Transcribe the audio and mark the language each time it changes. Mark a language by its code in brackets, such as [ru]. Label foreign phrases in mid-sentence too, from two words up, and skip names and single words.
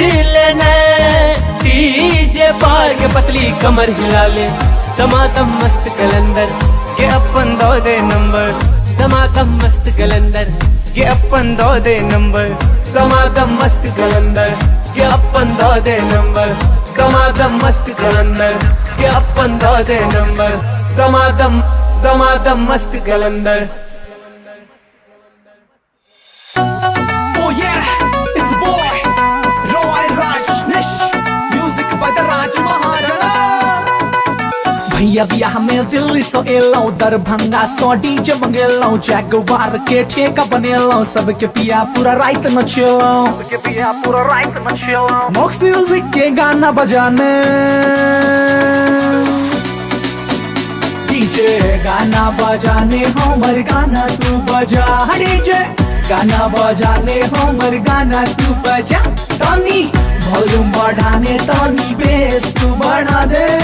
[mai] लेने डीजे पर के पतली कमर हिला ले दमादम मस्त कलंदर के अपन दो दे नंबर दमादम मस्त कलंदर के अपन दो दे नंबर दमादम मस्त कलंदर के अपन दो दे नंबर दमादम मस्त कलंदर के अपन दो दे नंबर दमादम दमादम मस्त कलंदर [en] Oh yeah, it's the boy Roy Rajneesh Music by the Raj Maharaja [mai] भैया बियाह में दिल्ली सो एलौ दरभंगा सो डीजे मंगेलौ जगवार के ठेका बनेलौ सबके पिया पूरा रात नचेलौ मॉक्स म्यूजिक के गाना बजाने डीजे गाना बजाने हमर गाना तू बजा डीजे गाना बजाने हमर गाना तू बजा तानी वॉल्यूम बढ़ाने तानी बेस तू बढ़ा दे